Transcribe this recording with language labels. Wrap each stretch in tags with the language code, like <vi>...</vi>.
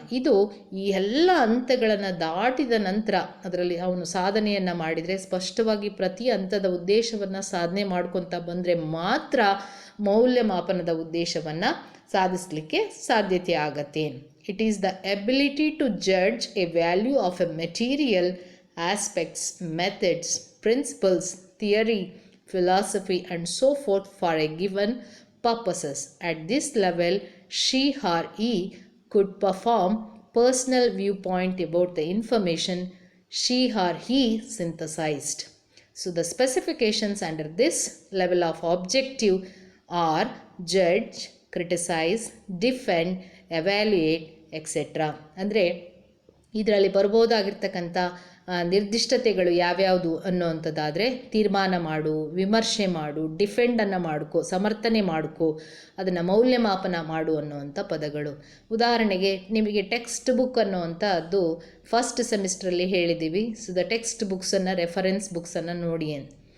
<kn>ಇದು ಈ ಎಲ್ಲ ಹಂತಗಳನ್ನು ದಾಟಿದ ನಂತರ ಅದರಲ್ಲಿ ಅವನು ಸಾಧನೆಯನ್ನು ಮಾಡಿದರೆ, ಸ್ಪಷ್ಟವಾಗಿ ಪ್ರತಿ ಹಂತದ ಉದ್ದೇಶವನ್ನು ಸಾಧನೆ ಮಾಡ್ಕೊತ ಬಂದರೆ ಮಾತ್ರ ಮೌಲ್ಯಮಾಪನದ ಉದ್ದೇಶವನ್ನು ಸಾಧಿಸಲಿಕ್ಕೆ ಸಾಧ್ಯತೆ ಆಗತ್ತೆ.</kn> <en>It is the ability to judge a value of a material, aspects, methods, principles, theory, philosophy and so forth for a given purposes. At this level, she or he could perform personal viewpoint about the information she or he synthesized. So the specifications under this level of objective are judge, criticize, defend, evaluate, etc.</en> <kn>ಅಂದರೆ ಇದರಲ್ಲಿ ಬರ್ಬೋದಾಗಿರ್ತಕ್ಕಂಥ ನಿರ್ದಿಷ್ಟತೆಗಳು ಯಾವ್ಯಾವುದು ಅನ್ನೋವಂಥದ್ದಾದರೆ, ತೀರ್ಮಾನ ಮಾಡು, ವಿಮರ್ಶೆ ಮಾಡು, ಡಿಫೆಂಡನ್ನು ಮಾಡ್ಕೋ, ಸಮರ್ಥನೆ ಮಾಡ್ಕೋ, ಅದನ್ನು ಮೌಲ್ಯಮಾಪನ ಮಾಡು ಅನ್ನುವಂಥ ಪದಗಳು. ಉದಾಹರಣೆಗೆ ನಿಮಗೆ ಟೆಕ್ಸ್ಟ್ ಬುಕ್ ಅನ್ನೋವಂಥದ್ದು ಫಸ್ಟ್ ಸೆಮಿಸ್ಟ್ರಲ್ಲಿ ಹೇಳಿದ್ದೀವಿ. ಸೊ ದ ಟೆಕ್ಸ್ಟ್ ಬುಕ್ಸನ್ನು, ರೆಫರೆನ್ಸ್ ಬುಕ್ಸನ್ನು ನೋಡಿ ಅಂತ.</kn>